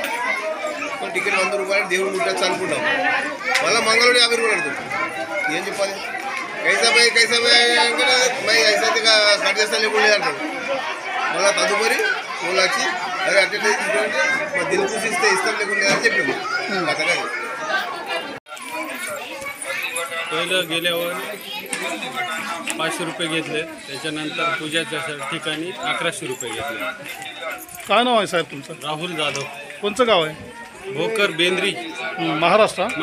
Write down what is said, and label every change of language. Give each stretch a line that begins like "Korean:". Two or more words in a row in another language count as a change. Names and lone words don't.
Telugu: టికెట్ 100 రూపాయలు దేవుడు ముట్టచ్చు అనుకుంటాం. మళ్ళీ మంగళూరు 50 రూపాయలు అడుగుతాం. ఏం చెప్పాలి?
Hindi: कैसा भाई ऐसा
Telugu: కట్ చేస్తా లేకుండా అంటారు. మళ్ళీ తదుపరి వాళ్ళు వచ్చి అరే అట్టే తీసుకుంటే మా దిల్ చూసి ఇస్తాం లేకుండా అని చెప్పింది. అతనే
Marathi: पहिलं गेल्यावर 500 रुपये घेतले. त्याच्यानंतर पूजाच्या ठिकाणी 1100 रुपये घेतले. काय नाव आहे साहेब तुमचं? राहुल जाधव. कोणचं गाव आहे? भोकर बेंद्री, महाराष्ट्र.